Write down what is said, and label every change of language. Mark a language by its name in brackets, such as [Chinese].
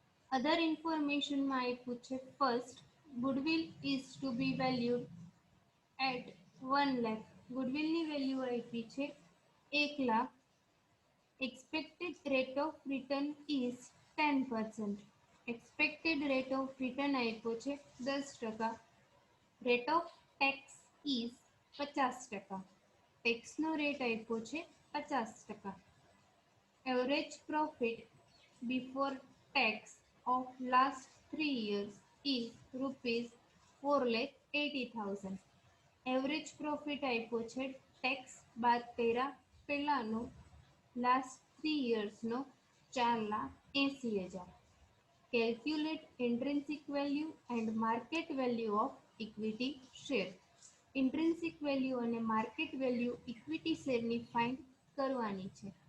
[Gujarati] અધર ઇન્ફોર્મેશનમાં આપ્યું છે [English] first goodwill is to be valued at [Gujarati] 1 lakh ગુડવિલની value આપી છે 1 lakh [English] expected rate of return is 10%. Expected rate of return [Gujarati] આપ્યો છે [English] 10%. Rate of tax is 50%. [Gujarati] ટેક્સનો rate આપ્યો છે 50%. [English] Average profit before tax of last 3 years is ₹4,80,000. [Gujarati] Average profit આપ્યો છે tax બાદ કર્યા પહેલાનો last 3 યર્સનો 4,80,000 [English] calculate intrinsic value and market value of equity share [Gujarati] ઇન્ટ્રિન્સિક value અને માર્કેટ વેલ્યુ ઇક્વિટી શેરની ફાઇન્ડ કરવાની છે